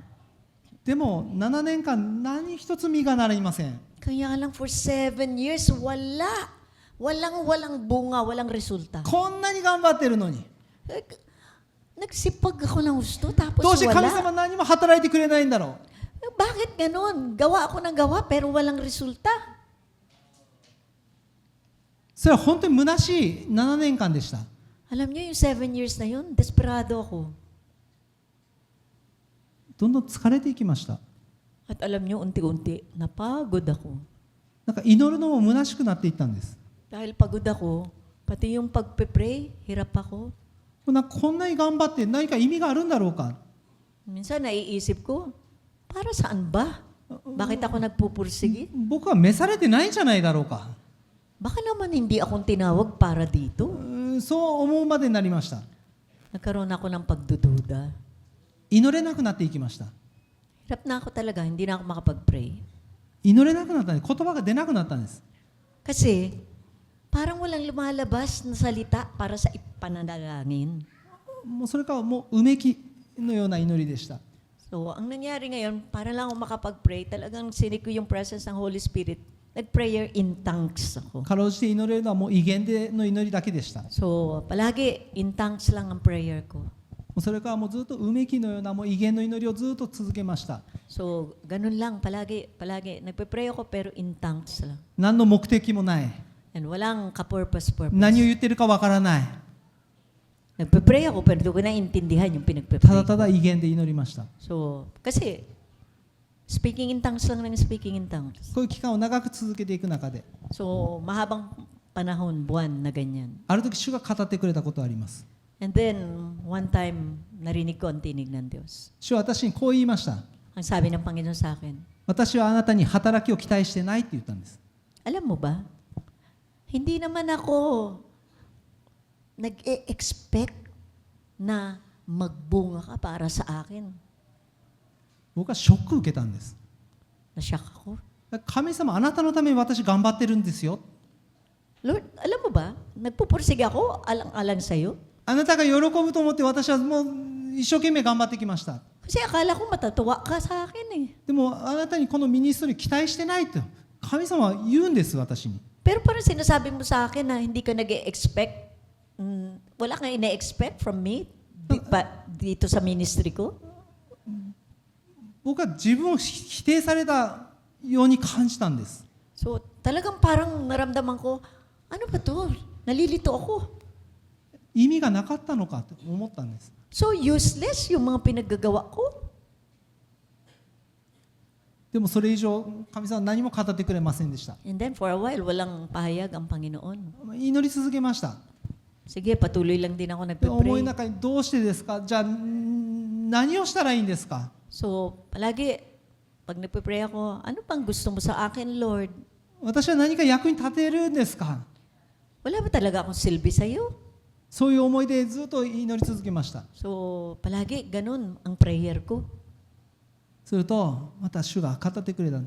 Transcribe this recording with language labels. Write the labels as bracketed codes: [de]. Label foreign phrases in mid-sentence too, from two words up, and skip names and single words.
[ja] でも7年間何一つ実がなりません。 [tl] Kaya lang [en] for 7 years, [tl] wala. Walang bunga, walang resulta. [ja] こんなに頑張ってるのに。 [tl] Nagsipag ako ng gusto, tapos [ja] どうして神 [tl] wala. [ja] 様何も働いてくれないんだろう。 [tl] Bakit ganun? Gawa ako ng gawa, pero walang resulta. [ja] それは本当に虚しい7年間でした。 [tl] Alam niyo, yung 7 years na yun, desperado ako. [ja] どんどん疲れていきました。 [tl] At alam niyo, unti-unti, napagod ako. [ja] なんか祈るのも虚しくなっていったんです。 [tl] Dahil pagod ako, pati yung pagpe-pray, hirap ako. [ja] なんかこんなに頑張って何か意味があるんだろうか。 [tl] Minsan naiisip ko, para saan ba? Bakit ako nagpupursige? [ja] 僕は召されてないんじゃないだろうか。 [tl] Baka naman hindi akong tinawag para dito. [ja] そう思うまでになりました。 [tl] Nagkaroon ako ng pagdududa. [ja] 祈れなくなっていきました。 [tl] Hirap na ako talaga, hindi na ako makapag-pray. [ja] 祈れなくなったんです。言葉が出なくなったんです。 [tl] Kasi, parang walang lumalabas na salita para sa ipananalangin. [ja] もうそれからもううめきのような祈りでした。 [tl] So, ang nangyari ngayon, para lang ako makapag-pray, talagang sinig ko yung presence ng Holy Spirit. Nag- [en] prayer in tongues [tl] ako. [ja] かろうじて祈れるのはもう威厳での祈りだけでした。も [tl] So, palagi [en] in tongues [tl] lang ang prayer ko. [ja] うそれからもうずっとうめきのようなもう威厳の祈りをずっと続けました。 [tl] So, ganun lang, palagi. Nagpe-pray ako pero [en] in tongues [tl] lang. [ja] 何の目的もない。 [tl] And walang ka-purpose. [ja] 何を言ってるかわからない。 [tl] Nagpe-pray ako pero hindi ko naintindihan yung [ja] た [tl] pinagpe-pray [ja] だた [tl] ko. [ja] だ威厳で祈りました。 [en] So, kasi speaking in tongues [tl] lang ng [en] speaking in tongues. [ja] こういう期間を長く続けていく中で、 [tl] So, mahabang panahon, buwan na ganyan. [ja] ある時主が語ってくれたことがあります。 [en] And then, one time, [tl] narinig ko ang tinig ng Diyos. [ja] 主は私にこう言いました。 [tl] Ang sabi ng Panginoon sa akin, [ja] 私はあなたに働きを期待してないって言ったんです。 [tl] alam mo ba, hindi naman ako nag-e-expect na magbunga ka para sa akin. [ja] 僕はショック受けたんです。 [tl] Nashock ako. [ja] 神様、あなたのために私頑張ってるんですよ。 [tl] Lord, alam mo ba, nagpupursige ako alang-alang sa'yo. [ja] あなたが喜ぶと思って私はもう一生懸命頑張ってきました。 [tl] Kasi akala ko matatawa ka sa akin eh. [ja] でもあなたにこのミニストリー期待してないと神様は言うんです、私に。 [tl] Pero parang sinasabi mo sa akin na hindi ka nag-e-expect, wala kang ina-expect [en] from me [tl] dito sa ministry ko. [ja] 僕は自分を否定されたように感じたんです。 [tl] So, talagang parang naramdaman ko, ano ba to? Nalilito ako. [ja] 意味がなかったのかと思ったんです。 [en] So useless [tl] yung mga pinaggagawa ko. [ja] でもそれ以上神様は何も語ってくれませんでした。 [en] And then for a while, [tl] walang pahayag ang Panginoon. [ja] 祈り続けました。 [tl] Sige, patuloy lang din ako [ja] で思い [tl] nagpe-pray. [ja] の中にどうしてですか、じゃあ何をしたらいいんですか。 [tl] So, palagi, pag nagpe-pray ako, ano pang gusto mo sa akin, Lord? [ja] 私は何か役に立てるんですか。 [tl] Wala ba talaga akong silbi sa'yo? [ja] そういう思いでずっと祈り続けました。 [tl] So, palagi, ganun ang prayer ko. [ja] するとまた主が語ってくれた。